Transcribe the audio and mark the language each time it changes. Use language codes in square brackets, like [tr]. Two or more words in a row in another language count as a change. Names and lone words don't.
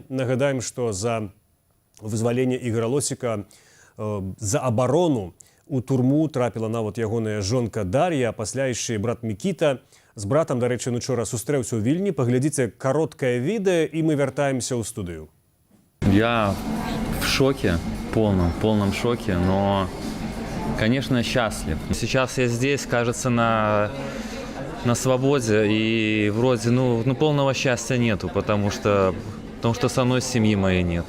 [be] Нагадаем, што за вызваленне Ігара Лосіка за абарону у турму трапіла нават ягоная жонка Дар'я, а пасля яшчэ брат Мікіта. З братам, дарэчы, учора сустрэўся ў Вільні. Паглядзіце кароткае відэа, і мы вяртаемся ў студыю. [ru] Я в шоке, полном шоке, но, конечно, счастлив. Сейчас я здесь, кажется, на свободе, и вроде, полного счастья нету, потому что со мной семьи моей нету.